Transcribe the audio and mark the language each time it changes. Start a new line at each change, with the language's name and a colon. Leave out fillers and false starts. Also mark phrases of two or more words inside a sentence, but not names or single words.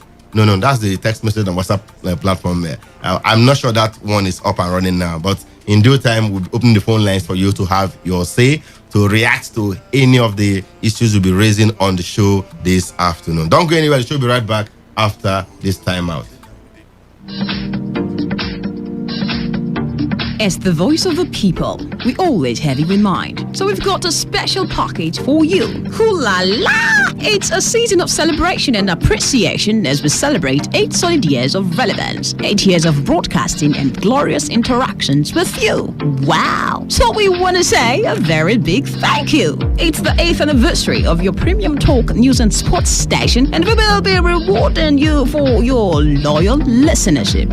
English: No, that's the text message on WhatsApp platform there. I'm not sure that one is up and running now, but in due time, we'll open the phone lines for you to have your say, to react to any of the issues we'll be raising on the show this afternoon. Don't go anywhere. The show will be right back after this timeout. As the voice of the people, we always have you in mind. So we've got a special package for you. Hoo la la! It's a season of celebration and appreciation as we celebrate 8 solid years of relevance, 8 years of broadcasting and glorious interactions with you. Wow! So we want to say a very big thank you. It's the 8th anniversary of your premium talk, news and sports station, and we will be rewarding you for your loyal listenership.